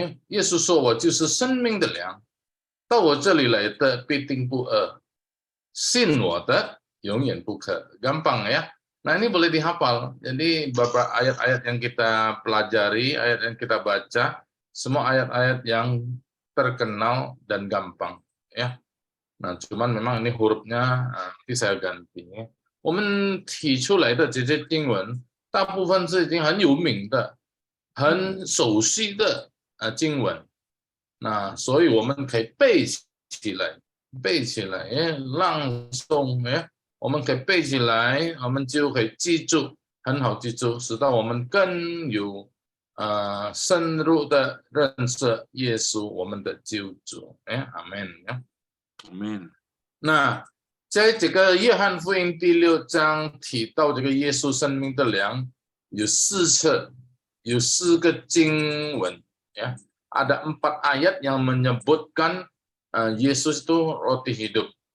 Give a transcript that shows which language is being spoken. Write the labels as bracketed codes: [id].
[zh] Yesus 说我就是生命的粮，到我这里来的必定不饿，信我的永远不渴。 [id] Gampang ya. Nah, ini boleh dihafal. Jadi beberapa ayat-ayat yang kita pelajari, ayat yang kita baca, semua ayat-ayat yang terkenal dan gampang ya. Nah, cuman memang ini hurufnya nanti saya ganti. [zh] 我们提出来的这些经文，大部分是已经很有名的、很熟悉的经文。那所以我们可以背起来，朗诵，我们可以背起来，我们就可以记住，很好记住，使到我们更有深入的认识耶稣，我们的救主。阿门。 [id] Amin. [zh] 那在这个约翰福音第6章提到这个耶稣生命的粮，有4次，有4个经文ya. [id] Ada 4 ayat yang menyebutkan Yesus itu roti hidup